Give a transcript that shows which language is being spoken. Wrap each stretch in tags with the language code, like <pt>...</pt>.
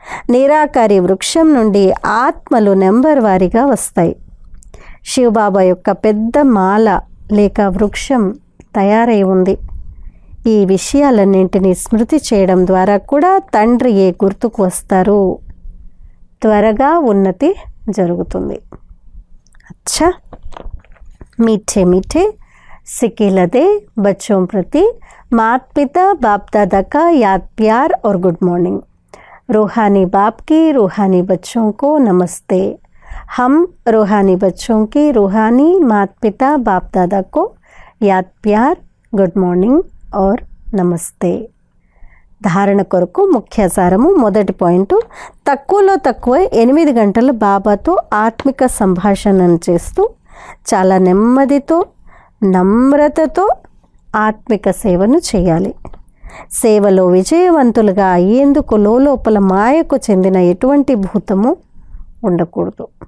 <te>నిరాకారి వృక్షం నుండి ఆత్మలు నెంబర్ వారీగా వస్తాయి. శివబాబా యొక్క పెద్ద మాల లేక వృక్షం తయారై ఉంది. ఈ విషయాలన్నింటినీ స్మృతి చేయడం ద్వారా కూడా తండ్రియే గుర్తుకు వస్తారు. త్వరగా ఉన్నతి జరుగుతుంది.</te> <hi>अच्छा, मीठे मीठे सिक्के लदे बच्चों प्रति माता पिता बाप दादा का याद प्यार और गुड मॉर्निंग. रूहानी बाप की रूहानी बच्चों को नमस्ते. हम रूहानी बच्चों की रूहानी माता पिता बाप दादा को याद प्यार गुड मॉर्निंग और नमस्ते.</hi> <te>ధారణ కొరకు ముఖ్య సారము. మొదటి పాయింట్, తక్కువలో తక్కువ 8 గంటలు బాబాతో ఆత్మిక సంభాషణను చేస్తూ చాలా నెమ్మదితో నమ్రతతో ఆత్మిక సేవను చేయాలి. సేవలో విజయవంతులుగా అయ్యేందుకు లోపల మాయకు చెందిన ఎటువంటి భూతము ఉండకూడదు.</te>